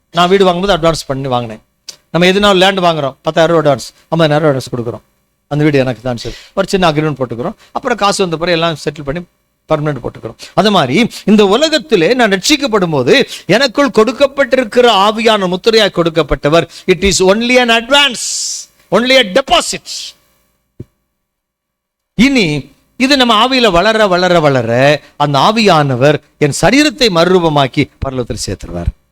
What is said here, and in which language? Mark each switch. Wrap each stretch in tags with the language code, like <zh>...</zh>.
<ta>நான் வீடு வாங்கும்போது அட்வான்ஸ் பண்ணி வாங்கினேன். நம்ம எதுனாலும் லேண்ட் வாங்குறோம், 10,000 அட்வான்ஸ், 50,000 அட்வான்ஸ் கொடுக்குறோம். அந்த வீடு எனக்கு தான் சரி, ஒரு சின்ன அக்ரிமெண்ட் போட்டுக்கிறோம். அப்புறம் காசு வந்த பிறகு எல்லாம் செட்டில் பண்ணி பர்மனெண்ட் போட்டுக்கிறோம். அது மாதிரி இந்த உலகத்திலே நான் ரட்சிக்கப்படும் போது எனக்குள் கொடுக்கப்பட்டிருக்கிற ஆவியான முத்திரையாய் கொடுக்கப்பட்டவர்.</ta> <en>It is only an advance, only a deposit.</en> <ta>இனி இது நம்ம ஆவியில வளர வளர வளர அந்த ஆவியானவர் என் சரீரத்தை மறுரூபமாக்கி பரலோகத்தில் சேர்த்துருவார்.</ta>